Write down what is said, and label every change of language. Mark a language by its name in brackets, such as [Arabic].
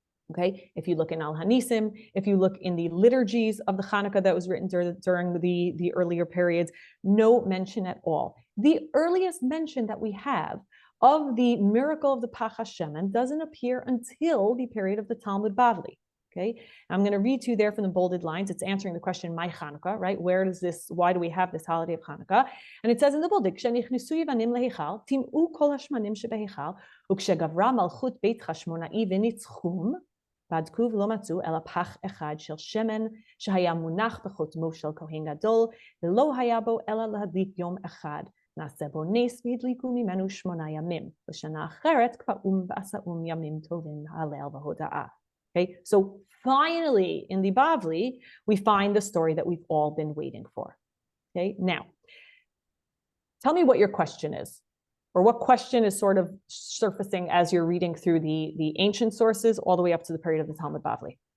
[English] Okay, if you look in Al-Hanisim, if you look in the liturgies of the Hanukkah that was written during the earlier periods, no mention at all. The earliest mention that we have of the miracle of the Pach HaShemen doesn't appear until the period of the Talmud Bavli. Okay, I'm going to read to you there from the bolded lines. It's answering the question, my Hanukkah, right? Why do we have this holiday of Hanukkah? And it says in the bolded, [Hebrew] "Kshenichnesu Yevanim lehechal, tim'u kol hashmanim shebehechal, ukshegavra malchut beit Chashmona'i v'nitzchum, בדקו ולא מצאו אלא פח אחד של שמן שהיה מונח בחותמו של כהן גדול ולא היה בו אלא להדליק יום אחד. נעשה בו נס והדליקו ממנו 8 ימים. בשנה אחרת קבעום ועשאום ימים טובים להלל והודאה. [English] Okay, so finally in the Bavli, we find the story that we've all been waiting for. Okay, now, tell me what your question is. Or what question is sort of surfacing as you're reading through the ancient sources all the way up to the period of the Talmud Bavli?